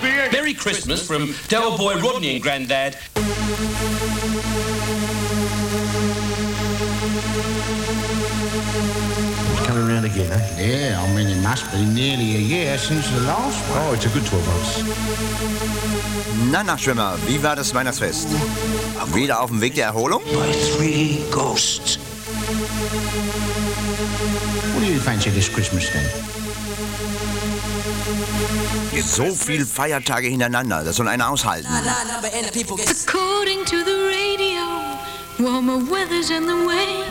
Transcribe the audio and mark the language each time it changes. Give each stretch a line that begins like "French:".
English: Merry Christmas from Del Boy Rodney and Granddad. Yeah, I mean, it must be nearly a year since the last one. Oh, it's a good 12 months.
German: Na, Nachtschwimmer, wie war das Weihnachtsfest? Wieder auf dem Weg der Erholung?
English: By three ghosts. What do you fancy this Christmas then?
German: So viel Feiertage hintereinander, das soll einer aushalten.
English: According to the radio, warmer weather's in the way.